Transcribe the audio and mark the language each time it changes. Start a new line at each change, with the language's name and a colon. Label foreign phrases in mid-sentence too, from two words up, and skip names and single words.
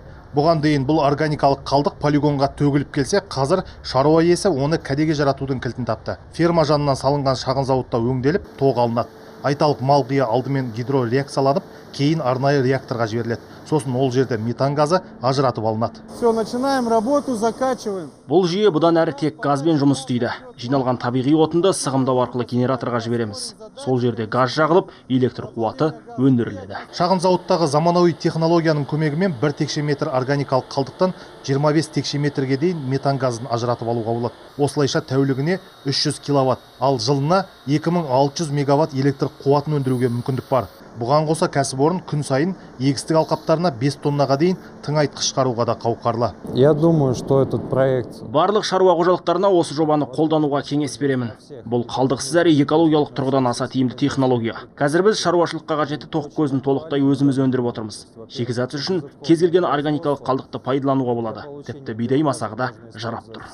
Kazakh: Бұған дейін бұл органикалық қалдық полигонға төгіліп келсе, қазір шаруа иесі оны кәдеге жаратудың кілтін тапты. Ферма жанынан салынған шағын зауытта өңделіп, тоқ алынады. Айталық мал қия алдымен гидрореакцияланып, кейін арнайы реакторға жіберіледі. Сосын ол жерде метан газы ажыратып алынады.
Russian: Все, начинаем работу, закачиваем.
Kazakh: Бұл жүйе бұдан әрі тек газбен жұмыс істейді. Жиналған табиғи отынды сығымдау арқылы генераторға жібереміз. Сол жерде газ жағылып, электр қуаты өндіріледі. Шағын зауыттағы заманауи технологияның көмегімен 1 текше метр органикалық қалдықтан 25 текше метрге дейін метан газын ажыратып алуға болады. Осылайша тәулігіне 300 киловатт, ал жылына 2600 мегаватт электр қуатын өндіруге мүмкіндік бар. Бұған қоса кәсіпорын күн сайын егістік алқаптарына 5 тоннаға дейін тыңайтқыш шығаруға да қауқарлы.
Russian: Я думаю, что этот проект...
Kazakh: Барлық шаруа қожалықтарына осы жобаны қолдануға кеңес беремін. Бұл қалдықсыз әрі экологиялық тұрғыдан аса тиімді технология. Қазір біз шаруашылыққа қажетті тоқ көзін толықтай өзіміз өндіріп отырмыз. Шикізат үшін кез келген органикалық қалдықты пайдалануға болады. Тіпті бидай масағы да жарап тұр.